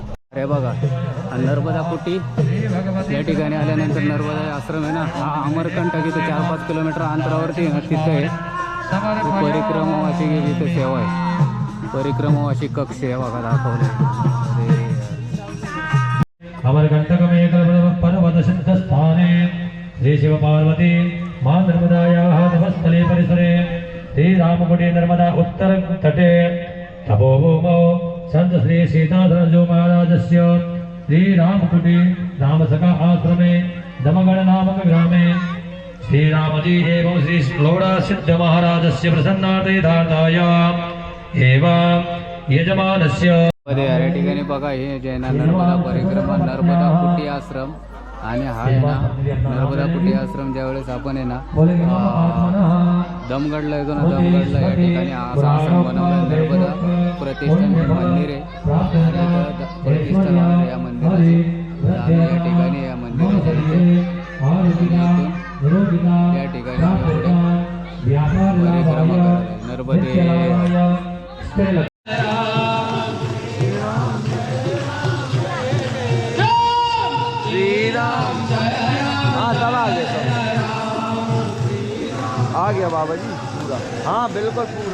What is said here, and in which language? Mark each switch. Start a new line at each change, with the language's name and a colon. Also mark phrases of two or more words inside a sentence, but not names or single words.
Marathi: अरे बघा नर्मदा कुटी या ठिकाणी आल्यानंतर नर्मदा आश्रम आहे ना, हा अमरकंटक इथं 4-5 किलोमीटर अंतरावरती आहे ना, तिथं आहे. परिक्रमावाची गेली इथं सेवा आहे. परिक्रमावाची कक्ष आहे बघा दाखवले.
Sanskrit: अमरकंटकमे पर्वतसिद्धस्थाने श्री शिव पार्वती मां नर्मदायाः तपस्थले परिसरे श्रीरामकुटी नर्मदा उत्तर तटे तपोभूमौ संत श्री सीताधरजो महाराजस्य श्रीरामकुटी रामसखा आश्रमे दमगढ़ नामक ग्रामे श्रीरामजी एवं श्री श्लोड़ा सिद्ध महाराजस्य प्रसन्नार्थाय एवं यजमानस्य.
Marathi: या ठिकाणी बघा हे जैना नर्मदा परिक्रमा नर्मदा कुटी आश्रम आणि हा आहे ना नर्मदा कुटी आश्रम. ज्यावेळेस आपण आहे ना दमगडला येतो ना, दमगडला या ठिकाणी असा आश्रम बनवला. नर्मदा प्रतिष्ठान हे मंदिर आहे आणि प्रतिष्ठान आहे या मंदिराचे. आम्ही या ठिकाणी या मंदिराच्या इथून या ठिकाणी आम्ही पुढे परिक्रमा करत नर्मदे.
Hindi: आ गया बाबा जी पूरा, हाँ बिल्कुल पूरा.